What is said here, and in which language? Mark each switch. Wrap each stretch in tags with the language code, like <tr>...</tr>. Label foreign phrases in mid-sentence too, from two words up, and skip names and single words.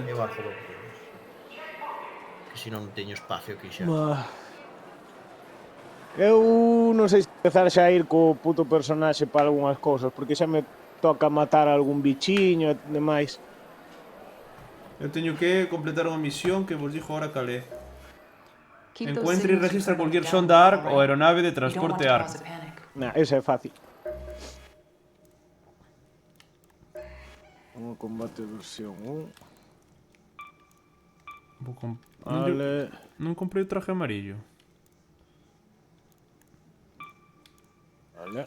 <gl>Eu algo do que si non teño espacio aquí xa. Eu non sei se empezar xa a ir co puto personaxe para algunhas cousas, porque xa me toca matar algún bichiño e demais. Eu teño que completar unha misión que vos dixo ahora calé.</gl> <en>Keep those</en> <es>Encuentre e</es> <en>signals</en> <es>registra</es> <en>from</en> <es>cualquier</es> <en>down</en> <es>sonda</es> <en>the</en> <es>ARC</es> <en>right.</en> <es>ou aeronave de</es> <en>You don't want</en> <es>transporte</es> <en>to</en> <es>ARC.</es> <en>cause a panic. Nah,</en> <gl>ese é fácil. Un combate versión 1. Vale. Non comprei o traje amarillo. Vale.</gl>